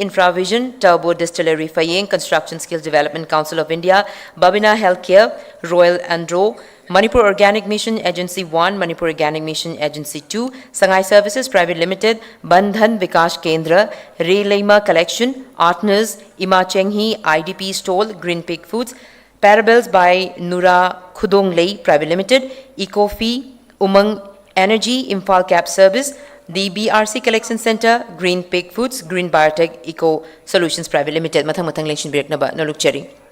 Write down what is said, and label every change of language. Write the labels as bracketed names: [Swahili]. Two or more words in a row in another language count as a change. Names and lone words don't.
[English] Infravision, Turbo Distillery Fayeng, Construction Skills Development Council of India, Babina Healthcare, Royal Andro, Manipur Organic Mission Agency 1, Manipur Organic Mission Agency 2, Sangai Services Private Limited, Bandhan Vikash Kendra, Rayleima Collection, Artners, Ima Chenghi, IDP Stall, Green Pig Foods, Parables by Nura Khudonglei Private Limited, EcoFi, Umang Energy, Imphal Cap Service, the BRC Collection Center, Green Pig Foods, Green Biotech Eco Solutions Private Limited. [Manipuri] Mathang Lengshin Biraknaba, Nolukcheri.